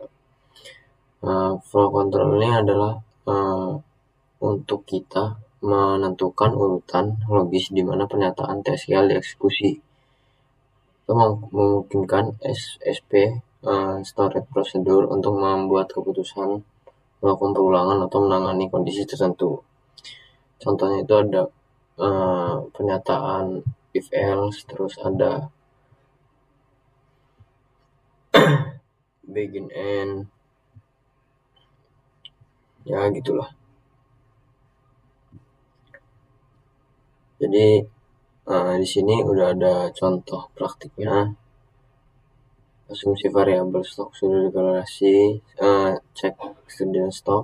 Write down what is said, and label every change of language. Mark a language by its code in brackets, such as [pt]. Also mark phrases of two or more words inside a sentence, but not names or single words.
[en] Flow control [id] ini adalah untuk kita menentukan urutan logis di mana pernyataan TSCL dieksekusi. Itu memungkinkan SP [en] storage procedure [id] untuk membuat keputusan melakukan perulangan atau menangani kondisi tertentu. Contohnya itu ada pernyataan [en] if else, [id] terus ada [en] begin end, [id] ya gitulah. Jadi di sini udah ada contoh praktiknya. Asumsi variabel stok sudah deklarasi, cek ketersediaan stok.